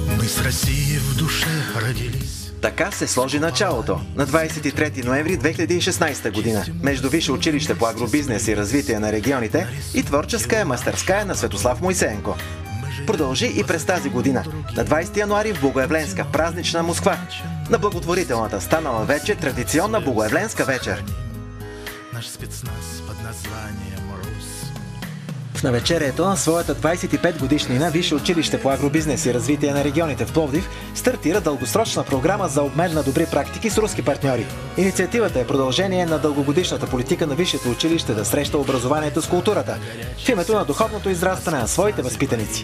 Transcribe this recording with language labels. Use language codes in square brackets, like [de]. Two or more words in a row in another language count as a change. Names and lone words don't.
[ru] с Россией в душе родились. [bg] Така се сложи началото на 23 ноември 2016 година между Висше училище по агробизнес и развитие на регионите и творческа мастерская на Светослав Моисеенко. Продължи и през тази година, на 20 януари в Богоявленска празнична Москва, на благотворителната станала вече традиционна Богоявленска вечер. [ru] Наш спецназ под названием РУС. [bg] В навечерието на своята 25 годишнина Висше училище по агробизнес и развитие на регионите в Пловдив стартира дългосрочна програма за обмен на добри практики с руски партньори. Инициативата е продължение на дългогодишната политика на Висшето училище да среща образованието с културата в името на духовното израстване на своите възпитаници.